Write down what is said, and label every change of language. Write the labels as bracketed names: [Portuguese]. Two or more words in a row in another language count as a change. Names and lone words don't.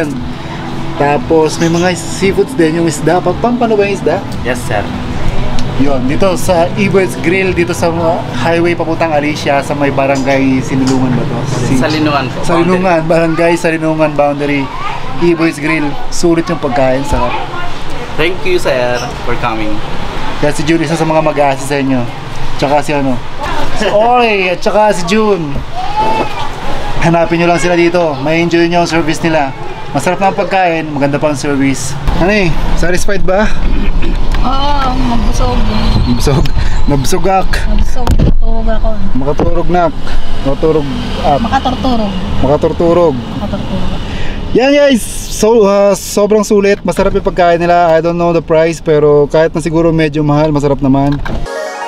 [Filipino] Tapos may mga seafoods din, yung isda. Pampano ba yung isda? [English] Yes, sir. [Filipino] Yun, dito sa Ebert's Grill, dito sa highway papuntang Alicia, sa may barangay Sinulungan ba to? Salinungan po. Salinungan, barangay Salinungan boundary. Ebert's Grill, sulit yung pagkain, sarap. [English] Thank you, sir, for coming. [Filipino] Kaya si June, isa sa mga mag-aasist sa inyo. Tsaka si ano, si Ori, at tsaka si June. Hanapin nyo lang sila dito, may enjoy nyo ang service nila. Masarap na ang pagkain, maganda pa ang service. Ano eh, satisfied ba? Oo, mabusog. [Iloko] Nabusogak. [Filipino] Mabusog, matulog ako. [Iloko] Makaturog nak. Makaturog up. Makaturturog. Makaturturog. Makaturturog. [Filipino] Yan guys, so, sobrang sulit. Masarap yung pagkain nila. [English] I don't know the price [Filipino] pero kahit na siguro medyo mahal, masarap naman.